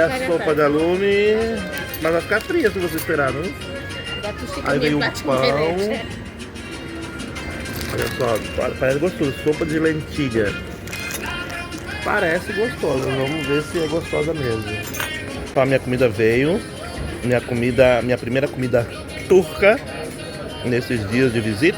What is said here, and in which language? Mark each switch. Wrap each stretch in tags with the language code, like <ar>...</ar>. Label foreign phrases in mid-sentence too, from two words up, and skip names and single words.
<ro>mâncarea</ro> <pt>sopa</pt> <ro>ta.</ro> <pt>de alume, mas vai ficar fria se você esperar, não?</pt> <ro>Dar tu știi că</ro> <pt>Aí</pt> <ro>mie</ro> <pt>veio</pt> <ro>îmi</ro> <pt>um</pt> <ro>place mai</ro> <pt>pão.</pt> <ro>rece.</ro> <pt>Olha só, parece gostoso, sopa de lentilha. Parece gostosa, vamos ver se é gostosa mesmo. Então, a minha comida veio, minha primeira comida turca nesses dias de visita.</pt>